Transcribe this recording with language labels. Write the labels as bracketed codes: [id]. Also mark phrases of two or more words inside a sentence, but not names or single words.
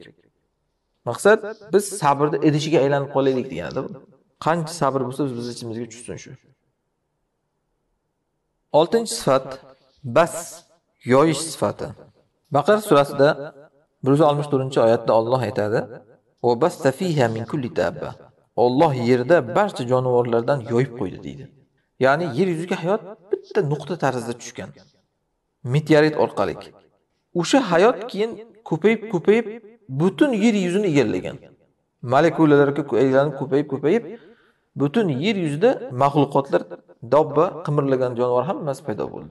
[uz] Maqsad biz sabrni idishiga aylanib qolaylik deganda bu. Qancha sabr bo'lsa biz ichimizga tushsin shu. 6-sifat bas, yoyish sifati. Baqara surasida 164-oyatda Alloh aytadi: [ar] "وبث فيها من كل دابة." [uz] Alloh yerda barcha jonivorlardan yoyib qo'ydi deydi. Ya'ni yer yuziga hayot bitta nuqta tarzida tushgan. Meteorit orqali. O'sha hayot keyin ko'payib butun yer yuzini egallagan. Molekulalarga aylanib ko'payib butun yer yuzida maxluqotlar, dobba, qimirlagan jonivor hammasi paydo bo'ldi.